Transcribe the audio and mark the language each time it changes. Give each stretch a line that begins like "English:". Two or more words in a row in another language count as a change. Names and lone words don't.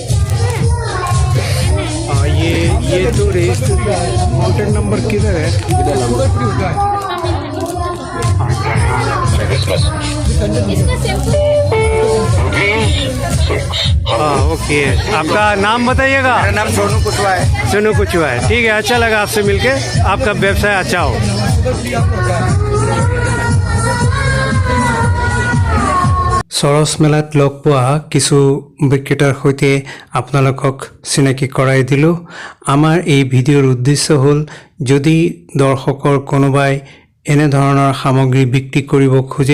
Hindi: ये तो कांटेक्ट नंबर किधर है हाँ ओके आपका नाम बताइएगा मेरा नाम सोनू कुशवाहा है ठीक है अच्छा लगा आपसे मिलके आपका व्यवसाय अच्छा हो
Assamese: সৰস মেলাত লগ পোৱা কিছু বিক্ৰেতাৰ সৈতে আপোনালোকক চিনাকি কৰাই দিলোঁ আমাৰ এই ভিডিঅ'ৰ উদ্দেশ্য হ'ল যদি দৰ্শকৰ কোনোবাই এনে ধৰণৰ সামগ্ৰী বিক্ৰী কৰিব খোজে